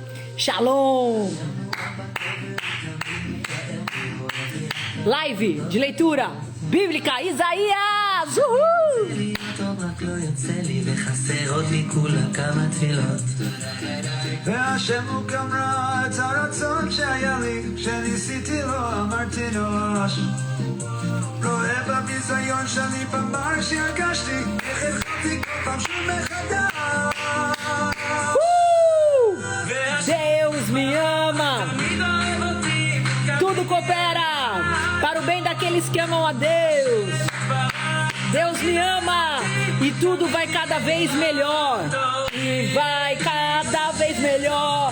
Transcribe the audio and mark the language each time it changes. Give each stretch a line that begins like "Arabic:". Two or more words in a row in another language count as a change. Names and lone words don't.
Portuguese: Shalom. Live de leitura bíblica, Isaías. Uhul.
Hebrew: והשם הוא גם ראה את הרצון שהיה לי, כשניסיתי לו אמרתי נואש. רואה בביזיון שלי במר שהרגשתי, איך התחלתי כל פעם שוב מחדש.
Portuguese: Deus me ama. Tudo coopera para o bem daqueles que amam a Deus. Deus me ama e tudo vai cada vez melhor. E vai cada vez melhor.